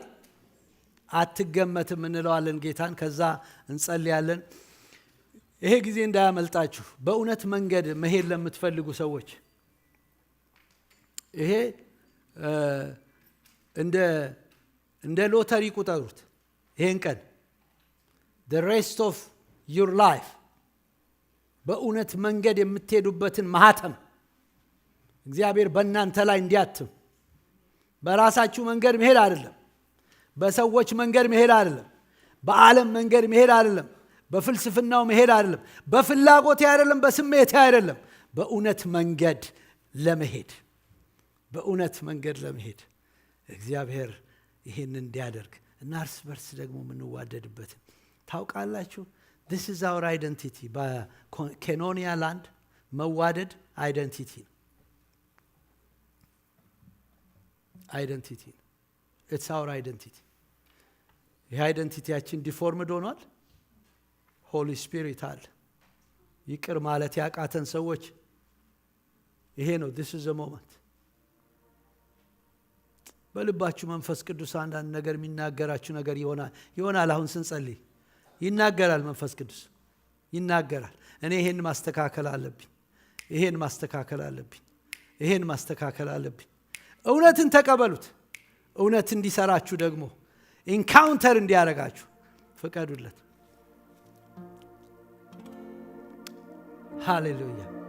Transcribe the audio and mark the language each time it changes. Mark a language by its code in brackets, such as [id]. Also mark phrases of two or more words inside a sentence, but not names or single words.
[am] አትገመትም እንለዋለን ጌታን። ከዛ እንጸልያለን። ይሄ ጊዜ እንዳያመልጣችሁ። በእውነት መንገድ መሄድ ለምትፈልጉ ሰዎች ይሄ እንደ ሎተሪ ቁጠሩት። ይሄን ቀን [en] the rest of your life [am] በእውነት መንገድ የምትሄዱበትን ማህተም እግዚአብሔር በእናንተ ላይ እንዲያትም። በራሳችሁ መንገድ መሄድ አይደለም። በሰዎች መንገድ መሄድ አይደለም። በዓለም መንገድ መሄድ አይደለም። በፍልስፍናው መሄድ አይደለም። በፍላጎት አይደለም። በስሜት አይደለም። በእውነት መንገድ ለመሄድ በእውነት መንገድ ለመሄድ እግዚአብሔር ይሄን እንዲያደርግ እና እርስ በርስ ደግሞ የምንዋደድበትን ታውቃላችሁ። [en] this is our identity [am] በኬኖኒያ ላንድ መዋደድ አይደንቲቲ ነው። አይደንቲቲ ነው። [en] it's our identity። [am] ይህ አይደንቲቲያችን ዲፎርምድ ሆኗል። [en] Holy Spirit [am] አለ። ይቅር ማለት ያቃተን ሰዎች ይሄ ነው። [en] this is the moment። [am] በልባችሁ መንፈስ ቅዱስ አንዳንድ ነገር የሚናገራችሁ ነገር ይሆናል። አሁን ስንጸልይ ይናገራል። መንፈስ ቅዱስ ይናገራል። እኔ ይሄን ማስተካከል አለብኝ፣ ይሄን ማስተካከል አለብኝ፣ ይሄን ማስተካከል አለብኝ። እውነትን ተቀበሉት። እውነት እንዲሰራችሁ ደግሞ ኢንካውንተር እንዲያረጋችሁ ፍቀዱለት። ሃሌሉያ!